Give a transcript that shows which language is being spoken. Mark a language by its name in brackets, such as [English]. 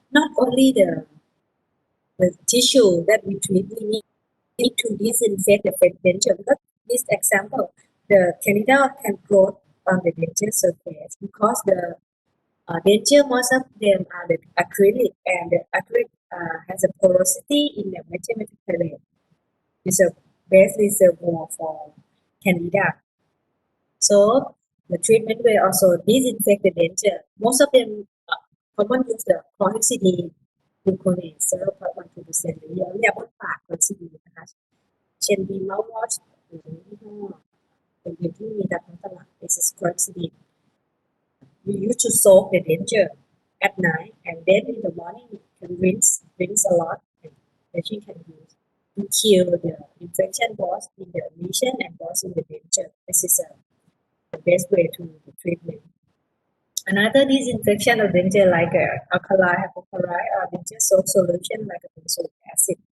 [English] Not only the tissue that we treat, we need to disinfect the denture because this example, the candida can grow on the denture surface because the denture, most of them are the acrylic, and the acrylic has a porosity in the mathematical plate. It's a best reservoir for candida. So the treatment will also disinfect the denture. Most of them common use the chlorhexidine gluconate 0.12% [Thai] หรือเราเรียกว่าปากคลอริดีนนะคะเช่นบีมาวอชหรือยี่ห้อเป็นที่มีตามท้องตลาด [English] This is chlorhexidine. You used to soak the denture at night, and then in the morning you can rinse a lot, and patient can use to kill the infection both in the lesion and both in the denture. This is the best way to the treatment. Another disinfection of denture like alkali, hypochlorite, or denture soap solution like a benzoic acid.